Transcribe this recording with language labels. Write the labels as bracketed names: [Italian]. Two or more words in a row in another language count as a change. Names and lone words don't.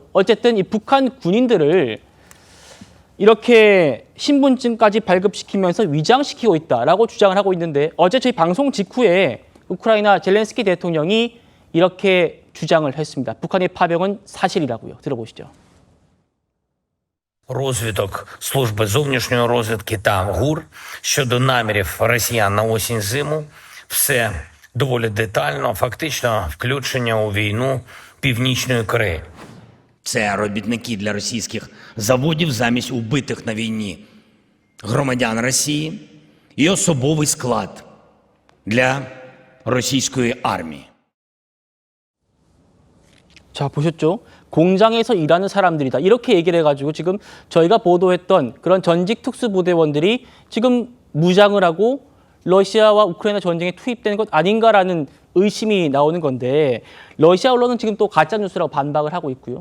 [Korean] 어쨌든 이 북한 군인들을 이렇게 신분증까지 발급시키면서 위장시키고 있다라고 주장을 하고 있는데, 어제 저희 방송 직후에 우크라이나 젤렌스키 대통령이 이렇게 주장을 했습니다. 북한의 파병은 사실이라고요. 들어보시죠. [Ukrainian] Розвиток служби зовнішньої розвідки та ГУР щодо намірів росіян на осінь-зиму – все доволі детально, фактично включення у війну Північної Кореї. Це робітники для російських заводів замість убитих на війні громадян Росії і особовий склад для російської армії. [Korean] 자, 보셨죠? 공장에서 일하는 사람들이다. 이렇게 얘기를 해가지고 지금 저희가 보도했던 그런 전직 특수부대원들이 지금 무장을 하고 러시아와 우크라이나 전쟁에 투입되는 것 아닌가라는 의심이 나오는 건데, 러시아 언론은 지금 또 가짜뉴스라고 반박을 하고 있고요.